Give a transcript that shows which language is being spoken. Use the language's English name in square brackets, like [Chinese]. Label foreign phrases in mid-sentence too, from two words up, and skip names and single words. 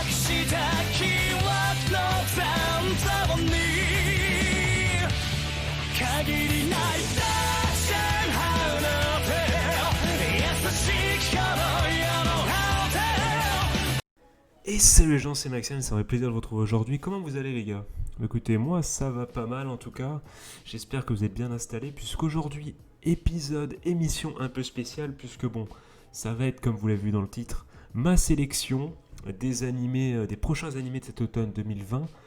[Japanese] した記憶の残像に限りない大戦離れて優しき頃よの果て。 [French] Et salut les gens, c'est Maxime, ça me fait plaisir de vous retrouver aujourd'hui. Comment vous allez les gars? Écoutez, moi ça va pas mal en tout cas. J'espère que vous êtes bien installés puisqu'aujourd'hui, émission un peu spéciale puisque bon, ça va être comme vous l'avez vu dans le titre, ma sélection des animés, des prochains animés de cet automne 2020.